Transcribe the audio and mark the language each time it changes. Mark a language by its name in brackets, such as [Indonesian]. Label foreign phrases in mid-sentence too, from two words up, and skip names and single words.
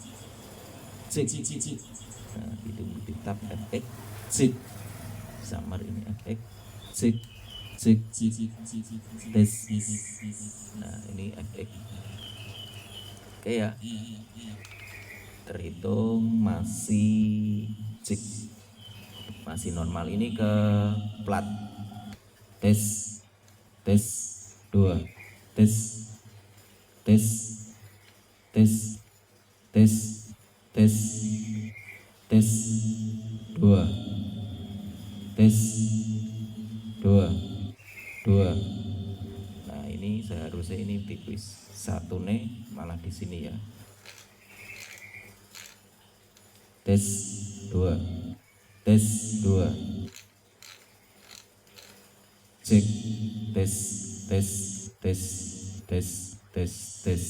[Indonesian] Nah itu multitap FX, cek, samar ini FX, cek cek tes. Nah ini FX. Oke ya, terhitung masih cek, masih normal. Ini ke plat, tes tes 2, tes tes tes tes tes tes 2, tes 2 2. Nah ini seharusnya ini tipis, satu nih malah di sini ya. Tes 2, tes 2, cek, tes tes tes tes tes tes.